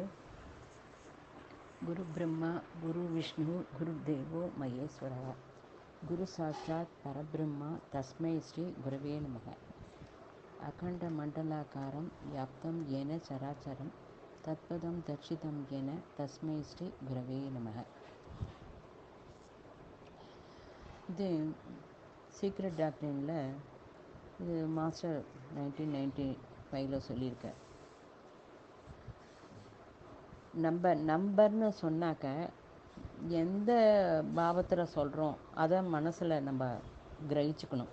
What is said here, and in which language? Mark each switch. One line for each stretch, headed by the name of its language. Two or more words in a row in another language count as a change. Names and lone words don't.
Sanskrit: गुरु ब्रह्मा गुरु विष्णु गुरुदेवो महेश्वरः। गुरु साक्षात् परब्रह्म तस्मै श्री गुरवे नमः। अखण्डमण्डलाकारं व्याप्तं येन चराचरं तत्पदं दर्शितं येन तस्मै श्री गुरवे நமः.
Tamil: இது சீக்ரெட் டாக்டரினில் இது மாஸ்டர் 1995 சொல்லியிருக்கார். நம்பர்னு சொன்னாக்க எந்த பாவத்தில் சொல்கிறோம் அதை மனசில் நம்ம கிரகிச்சுக்கணும்.